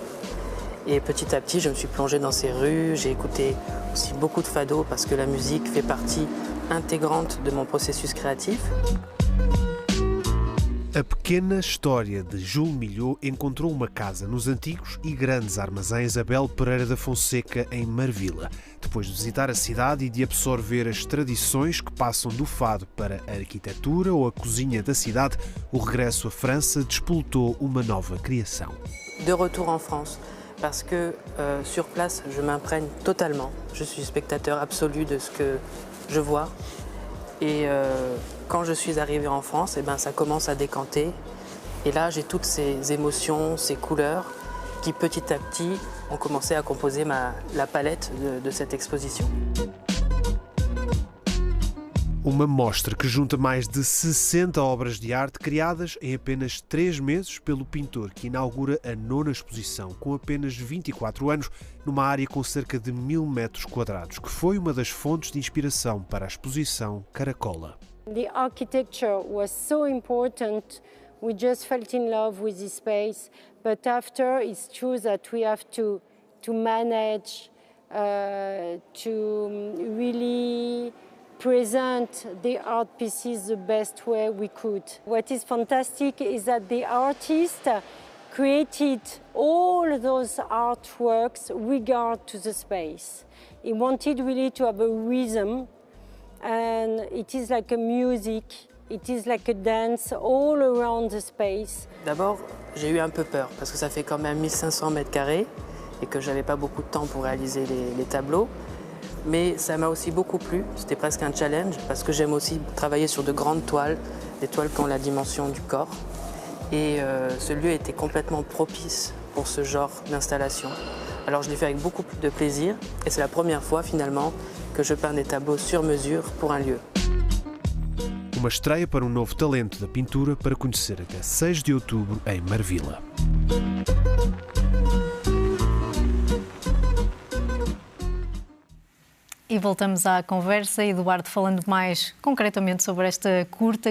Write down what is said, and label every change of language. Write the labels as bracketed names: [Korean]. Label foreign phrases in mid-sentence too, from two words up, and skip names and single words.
[French] Et petit à petit, je me suis plongée dans ces rues, j'ai écouté aussi beaucoup de fado parce que la musique fait partie intégrante de mon processus créatif. [Portuguese] A pequena história de Júlio Milhou encontrou uma casa nos antigos e grandes armazéns Abel Pereira da Fonseca, em Marvila. Depois de visitar a cidade e de absorver as tradições que passam do fado para a arquitetura ou a cozinha da cidade, o regresso à França despoletou uma nova criação. [French] De retour en France, parce que sur place, je m'imprègne totalement. Je suis spectateur absolu de ce que je vois. Et quand je suis arrivée en France, ça commence à décanter. Et là, j'ai toutes ces émotions, ces couleurs qui, petit à petit, ont commencé à composer la palette de cette exposition. [Portuguese] Uma mostra que junta mais de 60 obras de arte criadas em apenas 3 meses pelo pintor que inaugura a 9ª exposição, com apenas 24 anos, numa área com cerca de 1000 metros quadrados, que foi uma das fontes de inspiração para a exposição Caracola. [English] The architecture was so important. We just felt in love with this space, but after it's true that we have to manage to really present the art pieces the best way we could. What is fantastic is that the artist created all those artworks regard to the space. He wanted really to have a rhythm, and it is like a music, it is like a dance all around the space. [French] D'abord, j'ai eu un peu peur parce que ça fait quand même 1500 mètres carrés et que j'avais pas beaucoup de temps pour réaliser les tableaux. Mais ça m'a aussi beaucoup plu, c'était presque un challenge parce que j'aime aussi travailler sur de grandes toiles, des toiles qui ont la dimension du corps. Et ce lieu était complètement propice pour ce genre d'installation. Alors je l'ai fait avec beaucoup plus de plaisir et c'est la première fois finalement que je peins des tableaux sur mesure pour un lieu. [Portuguese] Uma estreia para um novo talento da pintura para conhecer até 6 de outubro em Marvila. E voltamos à conversa, Eduardo, falando mais concretamente sobre esta curta.